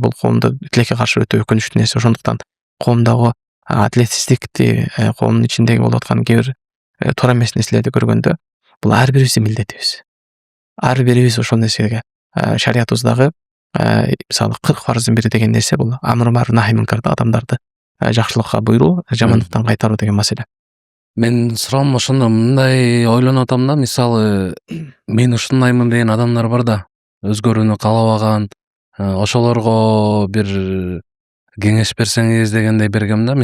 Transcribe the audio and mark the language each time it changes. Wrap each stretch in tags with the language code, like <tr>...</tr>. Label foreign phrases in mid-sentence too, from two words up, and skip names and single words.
<ky>Бул коомдо тилекке каршы өтө өкүнүчтүү нерсе. Ошондуктан коомдогу адилетсиздикти, коомдун ичиндеги болуп аткан кээ бир туура эмес нерселерди көргөндө бул ар бирибиздин милдетибиз. Ар бирибиз ошол нерсеге шариятыбыздагы мисалы 40 фарздын бири деген нерсе бул</ky> <ar>أمر معروف نهي منكر,</ar> <ky>адамдарды жакшылыкка буйруу, жамандыктан кайтаруу деген маселе. Мен суроом ошондо мындай ойлонуп атам да, мисалы мен ушундаймын деген адамдар бар да, өзгөрүүнү каалабаган, ошолорго бир кеңеш берсеңиз дегендей бергем да.</ky>